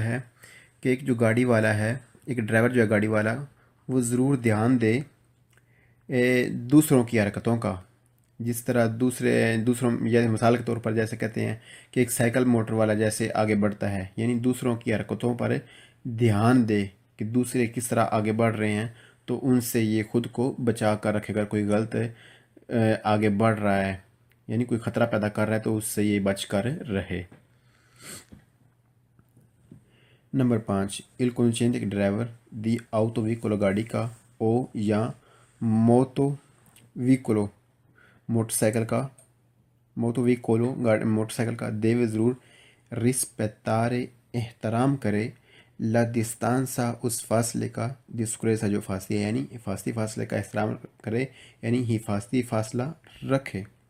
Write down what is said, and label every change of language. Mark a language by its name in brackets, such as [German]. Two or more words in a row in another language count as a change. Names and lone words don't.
[Urdu] ہے کہ ایک جو گاڑی والا ہے، ایک ڈرائیور جو ہے گاڑی والا، وہ ضرور دھیان دے دوسروں کی حرکتوں کا، جس طرح دوسروں یا مثال کے طور پر جیسے کہتے ہیں کہ ایک سائیکل موٹر والا جیسے آگے بڑھتا ہے، یعنی دوسروں کی حرکتوں پر دھیان دے کہ دوسرے کس طرح آگے بڑھ رہے ہیں، تو ان سے یہ خود کو بچا کر رکھے گا، کوئی غلط آگے بڑھ رہا ہے، یعنی کوئی خطرہ پیدا کر رہا ہے تو اس سے یہ بچ کر رہے۔ نمبر 5، [Italian] il conducente [Urdu] ڈرائیور [Italian] di auto veicolo [Urdu] گاڑی کا او یا [Italian] moto veicolo [Urdu] موٹر سائیکل کا [Italian] moto veicolo [Urdu] موٹر سائیکل کا دیو ضرور رسپیتارے احترام کرے [Italian] la distanza [Urdu] اس فاصلے کا ڈسکریسا جو فاصلے ہے یعنی حفاظتی فاصلے کا احترام کرے یعنی حفاظتی فاصلہ رکھے